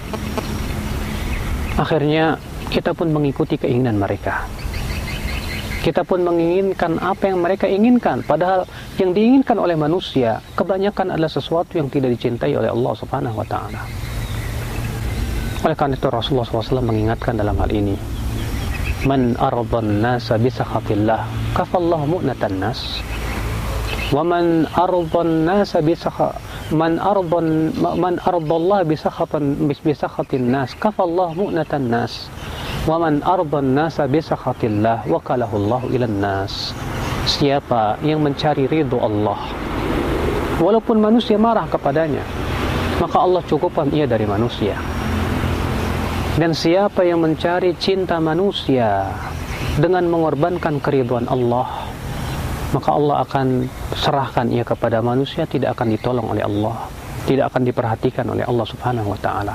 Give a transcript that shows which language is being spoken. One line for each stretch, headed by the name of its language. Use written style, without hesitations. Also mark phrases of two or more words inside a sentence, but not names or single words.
Indonesian: Akhirnya kita pun mengikuti keinginan mereka. Kita pun menginginkan apa yang mereka inginkan, padahal yang diinginkan oleh manusia kebanyakan adalah sesuatu yang tidak dicintai oleh Allah
Arabic: سبحانه وتعالى.
Indonesian: Oleh karena itu Rasulullah SAW mengingatkan dalam hal ini,
Arabic: من أرضى الناس بسخط الله كفاه الله مؤنة الناس. وَمَنْ أَرْضَ النَّاسَ مَنْ أَرْضَ اللَّهِ بِسَخَطِ النَّاسِ كَفَى اللَّهُ مُؤْنَةَ النَّاسِ وَمَنْ أَرْضَ النَّاسَ بِسَخَطِ اللَّهِ وَكَلَهُ اللَّهُ إِلَى النَّاسِ.
Indonesian: Siapa yang mencari ridho Allah walaupun manusia marah kepadanya, maka Allah cukupkan ia dari manusia. Dan siapa yang mencari cinta manusia dengan mengorbankan keridhaan Allah, maka Allah akan serahkan ia kepada manusia, tidak akan ditolong oleh Allah, tidak akan diperhatikan oleh Allah
Arabic: سبحانه وتعالى.